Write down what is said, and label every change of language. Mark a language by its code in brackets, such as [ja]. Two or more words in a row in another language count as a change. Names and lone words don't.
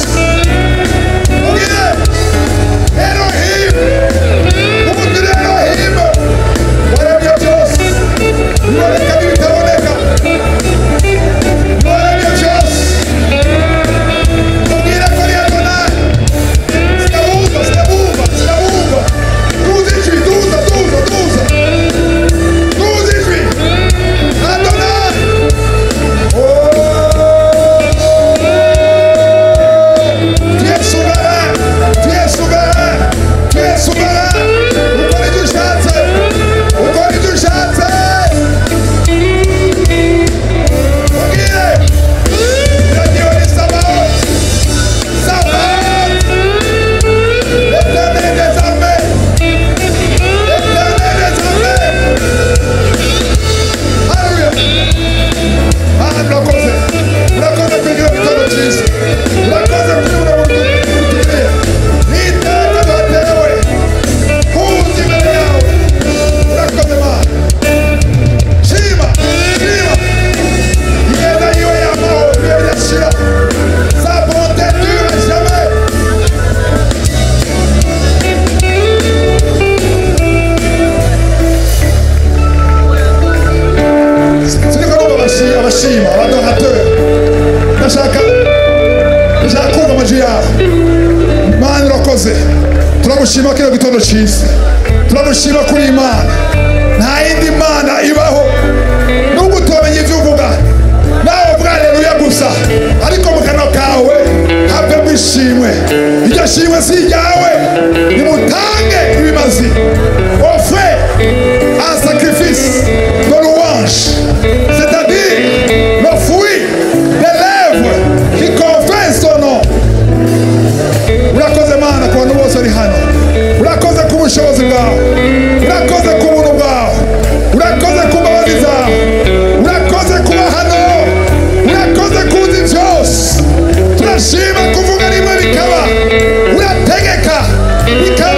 [rw] Mubwire Elohim, umutire Elohim, waremye byose, biboneka n'ibitaboneka, waremye byose. Mubwire ko ari Adonai, sinabumva, sinabumva, sinabumva. Tuzi ijwi, tuza, tuza, tuza. Tuzi ijwi, Adonai. [fr] Tu es souverain, tu es souverain, tu es souverain. [rw] Ukora ibyo ushatse, ukora ibyo ushatse. Mubwire, iragiwe ni Sabaoth, Sabaoth, [fr] l'Éternel des armées, l'Éternel des armées. [rw] Alléluia. Mana murakoze, murakoze kwigira igitondo cyiza, murakoze kwibura mutubwire n'iteka duhatewe kuza imbere yawe. Murakoze Mana, shima, shima. Ineza yiwe yamaho ibihe bidashira, [fr] sa bonté dure jamais. [rw] Siniko numva abashima, abadonateur. Ndashaka kumva amajwi yawe. Mana urakoze, turagushima kino gitondo cyiza, turagushima kuri Imana. Nta yindi Mana ibaho, nubwo utomenya ibyo uvuga, nawe uvuga haleluya gusa, ariko mu kanwa kawe havemo ishimwe. Iryo shimwe si iryawe, nimutange ibimazi, [fr] offrez un sacrifice de louange, c'est-à-dire le fruit des lèvres qui confessent son nom. [rw] Urakoze Mana ku bantu bose bari hano, urakoze ku bushobozi bwawe, urakoze ku buntu bwawe, urakoze ku mbabazi zawe, urakoze kuba hano, urakoze kuzi byose. Turashima kuvuga rimwe bikaba, urategeka bikaba.